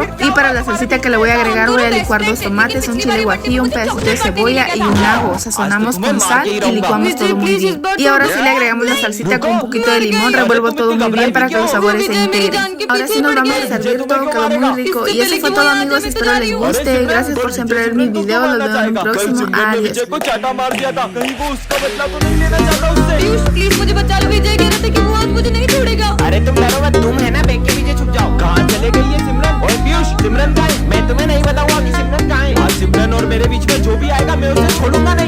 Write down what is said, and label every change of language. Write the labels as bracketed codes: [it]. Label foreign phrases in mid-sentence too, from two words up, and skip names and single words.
[es] Y para la salsita que le voy a agregar voy a licuar 2 tomates, un chile guajillo, un pedacito de cebolla y un ajo. Sazonamos con sal y licuamos todo muy bien. Y ahora sí le agregamos la salsita con un poquito de limón, revuelvo todo muy bien para que los sabores se integren. Ahora sí nos vamos a servir, todo quedó muy rico. Y eso fue todo, amigos, espero les guste. Gracias por siempre ver mis videos, los veo en el próximo. Adiós. [hi] प्लीज मुझे बचा लो, विजय कह रहे थे कि वो आज मुझे नहीं छोड़ेगा। अरे तुम डरो मत, तुम है ना बैंक के पीछे छुप जाओ। कहाँ चले गई है सिमरन? ओए पीयूष, सिमरन कहाँ है? मैं तुम्हें नहीं बताऊंगा कि सिमरन कहाँ है। आज सिमरन और मेरे बीच में जो भी आएगा मैं उसे छोड़ूंगा नहीं।